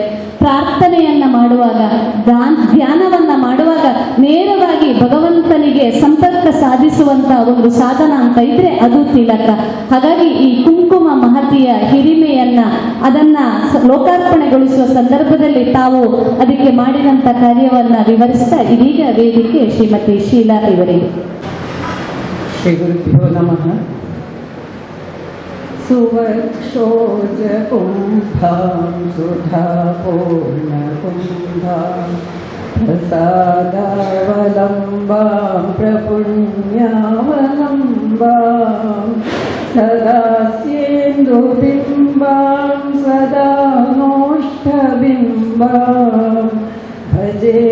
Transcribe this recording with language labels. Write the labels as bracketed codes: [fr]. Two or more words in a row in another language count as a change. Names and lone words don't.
[kn] ಪ್ರಾರ್ಥನೆಯನ್ನ ಮಾಡುವಾಗ, ಧ್ಯಾನವನ್ನ ಮಾಡುವಾಗ ನೇರವಾಗಿ ಭಗವಂತನಿಗೆ ಸಂಪರ್ಕ ಸಾಧಿಸುವಂತಹ ಒಂದು ಸಾಧನ ಅಂತ ಇದ್ರೆ ಅದು ತಿಲಕ. ಹಾಗಾಗಿ ಈ ಕುಂಕುಮ ಮಹತಿಯ ಹಿರಿಮೆಯನ್ನ ಅದನ್ನ ಲೋಕಾರ್ಪಣೆಗೊಳಿಸುವ ಸಂದರ್ಭದಲ್ಲಿ ತಾವು ಅದಕ್ಕೆ ಮಾಡಿದಂತ ಕಾರ್ಯವನ್ನ ವಿವರಿಸ್ತಾ ಇದೀಗ ವೇದಿಕೆ ಶ್ರೀಮತಿ ಶೀಲಾ ಇವರಿಗೆ. [sa] ಶ್ರೀ ಗುರುಭ್ಯೋ ನಮಃ. ಸುವಕ್ಷೋಜಕುಂಭಾಂ ಸುಧಾಪೂರ್ಣಕುಂಭಾಂ ಪ್ರಸಾದಾವಲಂಬಾಂ ಪ್ರಪುಣ್ಯಾವಲಂಬಾಂ ಸದಾ ಸ್ಯೇಂದುಬಿಂಬಾಂ ಸದಾ ನೋಷ್ಠಬಿಂಬಾಂ ಭಜೆ